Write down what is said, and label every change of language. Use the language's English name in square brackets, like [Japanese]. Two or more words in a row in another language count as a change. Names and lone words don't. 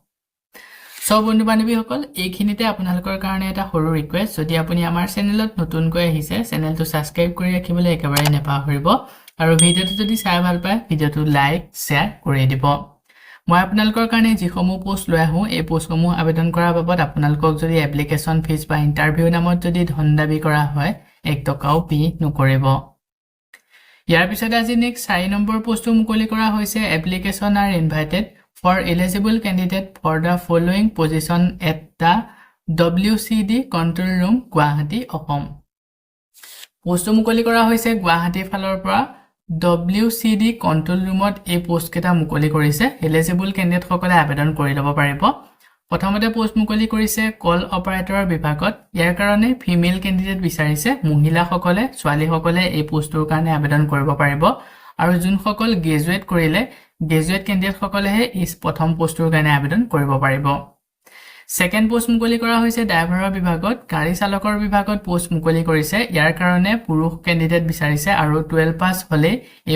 [Assamese] সব বন্ধু বান্ধৱীসকল এইখিনিতে আপোনালোকৰ কাৰণে এটা সৰু ৰিকুৱেষ্ট যদি আপুনি আমাৰ চেনেলত নতুনকৈ আহিছে চেনেলটো সাবস্ক্ৰাইব কৰি ৰাখিবলৈ একেবাৰে নেপাহৰিব আৰু ভিডিওটো যদি চাই ভাল পায় ভিডিওটো লাইক শেয়াৰ কৰি দিব মই আপোনালোকৰ কাৰণে যিসমূহ পোষ্ট লৈ আহো এই পোষ্টসমূহ আবেদন কৰাৰ বাবদ আপোনালোকক যদি [English] application fee [Assamese] বা ইন্টাৰভিউ নামত যদি ধন দাবী কৰা হয় 1 টকাও পে নকৰিব ইয়াৰ পিছত আজি নেক্সট 4 নম্বৰ পোষ্টটো মুকলি কৰা হৈছে [English] application are invited for eligible candidate for the following position at the WCD control room Guwahati Assam [Assamese] পোষ্ট মুকলি কৰা হৈছে গুৱাহাটী ফালৰ পৰা WCD [English] control roomot [Assamese] এই পোষ্ট কেইটা মুকলি কৰিছে [English] eligible candidate [Assamese] সকলে আবেদন কৰি লব পাৰিব প্ৰথমতে পোষ্ট মুকলি কৰিছে কল অপাৰেটৰৰ বিভাগত ইয়াৰ কাৰণে [English] female candidate [Assamese] বিচাৰিছে মহিলা সকলে ছোৱালী সকলে এই পোষ্টৰ কাৰণে আবেদন কৰিব পাৰিব আৰু যোন সকল গ্ৰেজুৱেট কৰিলে [English] graduate candidate [Assamese] সকলেহে এই প্ৰথম পোষ্টৰ কাৰণে আবেদন কৰিব পাৰিব [English] second post [Assamese] মুকলি কৰা হৈছে ড্ৰাইভাৰৰ বিভাগত গাড়ী চালকৰ বিভাগত পোষ্ট মুকলি কৰিছে ইয়াৰ কাৰণে পুৰুষ ক্যান্ডিডেট বিচাৰিছে আৰু 12 পাস হলে এই